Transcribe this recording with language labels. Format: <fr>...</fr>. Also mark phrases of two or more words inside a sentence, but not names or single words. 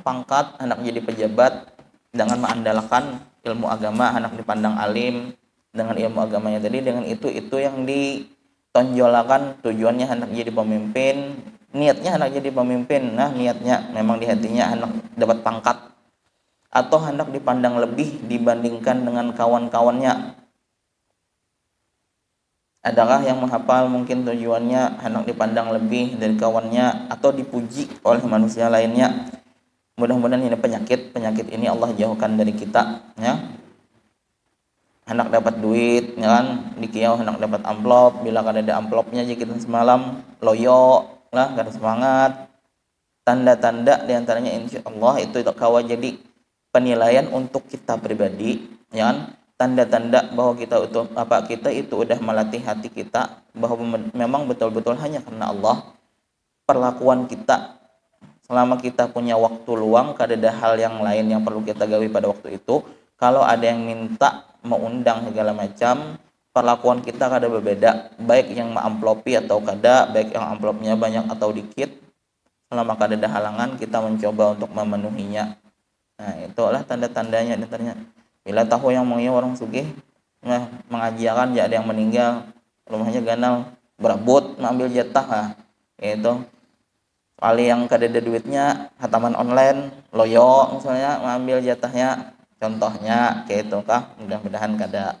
<id>pangkat, anak jadi pejabat, dengan mengandalkan ilmu agama, anak dipandang alim dengan ilmu agamanya tadi, dengan itu yang ditonjolakan, tujuannya anak jadi pemimpin, niatnya anak jadi pemimpin, nah niatnya memang di hatinya anak dapat pangkat, atau hendak dipandang lebih dibandingkan dengan kawan-kawannya. Adakah yang menghafal mungkin tujuannya hendak dipandang lebih dari kawannya atau dipuji oleh manusia lainnya. Mudah-mudahan ini penyakit ini Allah jauhkan dari kita ya.</id> <bjn>Hendak dapat duit ya kan, di kiau hendak dapat amplop, bila kada ada amplopnya aja kita semalam loyo lah, kada semangat.</bjn> <id>Tanda-tanda diantaranya insyaallah itu kawa jadi penilaian untuk kita pribadi ya kan. Tanda-tanda bahwa kita itu udah melatih hati kita bahwa memang betul-betul hanya karena Allah. Perlakuan kita selama kita punya waktu luang, kada ada hal yang lain yang perlu kita gawi pada waktu itu. Kalau ada yang minta mau undang segala macam, perlakuan kita kada berbeda, baik yang mengamplopi atau kada, baik yang amplopnya banyak atau dikit. Selama kada ada halangan, kita mencoba untuk memenuhinya. Nah, itulah tanda-tandanya ternyata.</id> <bjn>Bila tahu yang mengiyo orang sugih, mengajikan ya ada yang meninggal, rumahnya ganal, berebut mengambil jatah, itu. Kali yang kada ada duitnya, hataman online, loyo misalnya mengambil jatahnya, contohnya kayak itu kah, mudah-mudahan kada.</bjn>